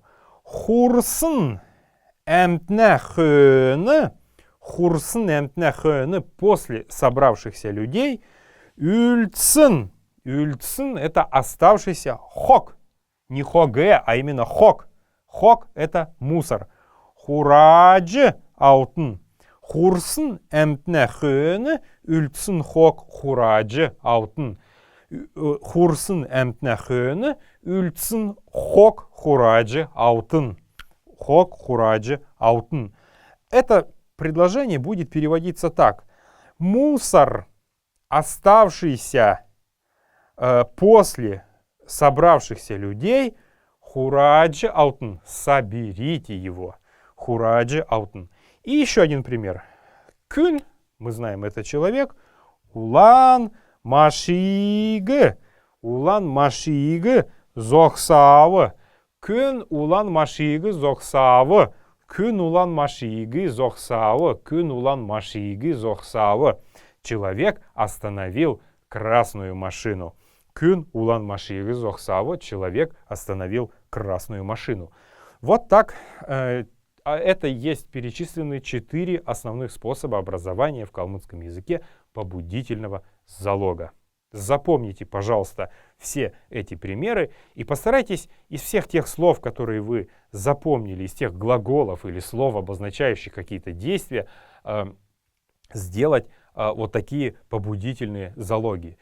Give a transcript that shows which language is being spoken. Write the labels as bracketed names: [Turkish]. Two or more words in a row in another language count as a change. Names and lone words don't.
[Kalmyk] Хурсн эмтнехöne. Хурсн эмтнехöne [Russian] — после собравшихся людей. [Kalmyk] Ульцн. [Russian] Ульцн — это оставшийся хок. Не хоге, а именно хок. Хок — это мусор. [Kalmyk] Хурадж аутн. Хурсн эмтнехöne. Ульцн хок хурадж аутн. Хурсн эмтнехöne. Ульцн хок хураджи аутн. Хок хураджи аутн. [Russian] Это предложение будет переводиться так. Мусор, оставшийся после собравшихся людей, [Kalmyk] хураджи аутн. [Russian] Соберите его. [Kalmyk] Хураджи аутн. [Russian] И еще один пример. Күн, мы знаем, это человек. [Kalmyk] Улан машиги. Улан машиги зохсавы. Күн улан машиги зохсавы. Күн улан машиги зохсавы. Күн улан машиги зохсавы. [Russian] Человек остановил красную машину. [Kalmyk] Күн улан машиги зохсавы. [Russian] Человек остановил красную машину. Вот так. Это есть перечислены 4 основных способа образования в калмыцком языке побудительного залога. Запомните, пожалуйста, все эти примеры и постарайтесь из всех тех слов, которые вы запомнили, из тех глаголов или слов, обозначающих какие-то действия, сделать вот такие побудительные залоги.